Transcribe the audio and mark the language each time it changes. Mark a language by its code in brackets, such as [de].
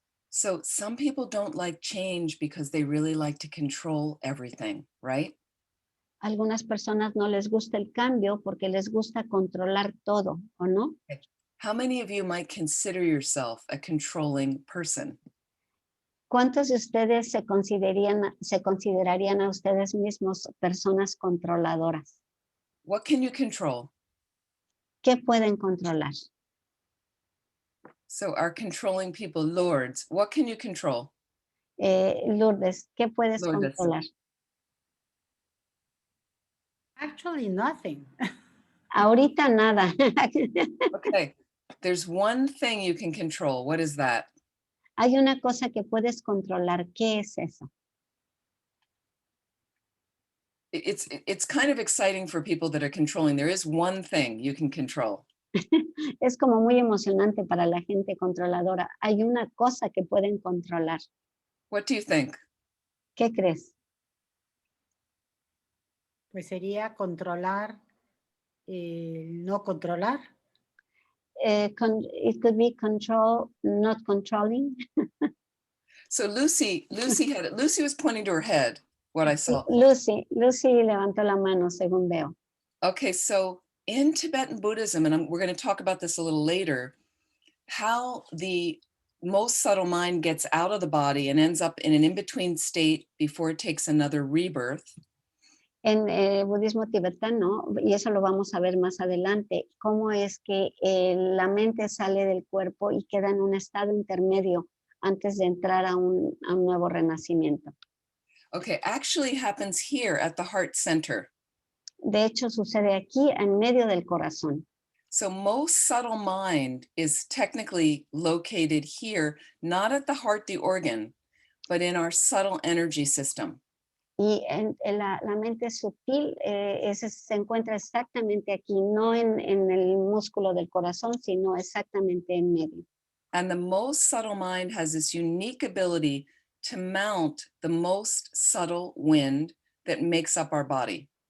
[en] So some people don't like change because they really like to control everything, right? [es] Algunas personas no les gusta el cambio porque les gusta controlar todo, ¿o no? [en] How many of you might consider yourself a controlling person? [es] ¿Cuántos de ustedes se considerarían a ustedes mismos personas controladoras? [en] What can you control? [es] ¿Qué pueden controlar? [en] So our controlling people, lords, what can you control? [es] Lourdes, ¿qué puedes Lourdes. controlar? [en] Actually, nothing. [es] Ahorita nada. [en] Okay, there's one thing you can control. What is that? [es] Hay una cosa que puedes controlar. ¿Qué es eso? [en] It's kind of exciting for people that are controlling. There is one thing you can control. [es] Es como muy emocionante para la gente controladora. Hay una cosa que pueden controlar. [en] What do you think? [es] ¿Qué crees? Pues sería controlar, no controlar. [en] It could be control, not controlling. So Lucy was pointing to her head, what I saw. [es] Lucy levantó la mano, según veo. [en] Okay, so in Tibetan Buddhism, and we're going to talk about this a little later, how the most subtle mind gets out of the body and ends up in an in-between state before it takes another rebirth. [es] En el budismo tibetano, y eso lo vamos a ver más adelante, cómo es que la mente sale del cuerpo y queda en un estado intermedio antes de entrar a un nuevo renacimiento. [en] Okay, actually happens here at the heart center. [es] De hecho, sucede aquí en medio del corazón. [en] So most subtle mind is technically located here, not at the heart, the organ, but in our subtle energy system. [es] Y la mente sutil se encuentra exactamente aquí, no en el músculo del corazón, sino exactamente en medio. [en] And the most subtle mind has this unique ability to mount the most subtle wind that makes up our body.